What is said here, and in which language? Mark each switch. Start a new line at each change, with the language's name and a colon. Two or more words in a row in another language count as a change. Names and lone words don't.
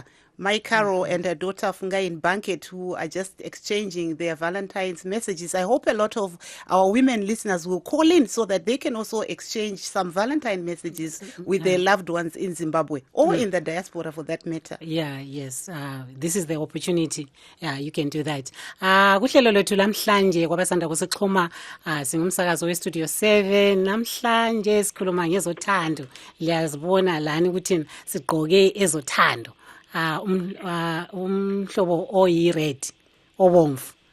English: My Carol and her daughter Fungai in Banket, who are just exchanging their Valentine's messages. I hope a lot of our women listeners will call in so that they can also exchange some Valentine messages with their loved ones in Zimbabwe or in the diaspora for that matter. Yeah, yes. This is the opportunity. Yeah, you can do that.
North Ndebele: Kuhlelo lethu lamhlanje kwabasanda kusixhuma singumsakazo westudio 7 namhlanje sikhuluma ngezothando. Liyazibona lani ukuthi sigqoke ezothando. Umhlobo oyi-red obomvu.